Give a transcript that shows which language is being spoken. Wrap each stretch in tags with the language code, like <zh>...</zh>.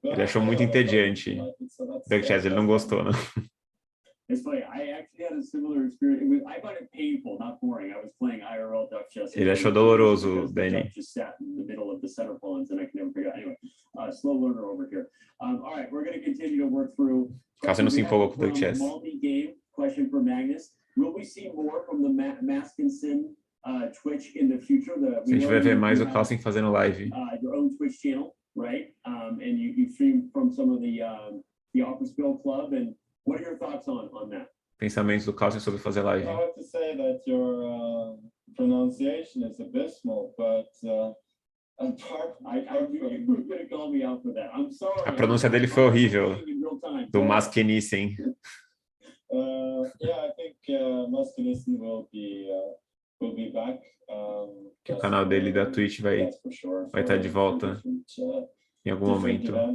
<pt>Ele achou muito entediante. Duck Chess, ele não gostou, né?</pt> <en>It's funny. I actually had a similar experience. I found it painful, not boring. I was playing IRL duck chess.</en> <pt>Ele achou doloroso, Danny.</pt> <en>Just sat in the middle of the center pawns, and I can never figure out. Anyway, slow learner over here. All right, we're going to continue to work through.</en> <pt>Carlsen não se empolgou com o duck chess.</pt> <en>Multi-game question for Magnus. Will we see more from the Maskinson Twitch in the future?</en> <pt>A gente vai ver mais o Carlsen fazendo live.</pt> <en>Your own Twitch channel, right? And you stream from some of the Office Bill Club. And what are your thoughts on that?</en> <pt>Pensamentos do Carlsen sobre fazer live.</pt> <en>I have to say that your pronunciation is abysmal, but apart You're going to call me out for that. I'm sorry.</en> <pt>A pronúncia dele foi horrível, do Maskenissen.</pt> <en>Yeah, I think Maskenissen will be back.</en> <pt>Que o canal dele da Twitch vai estar de volta em algum momento.</pt>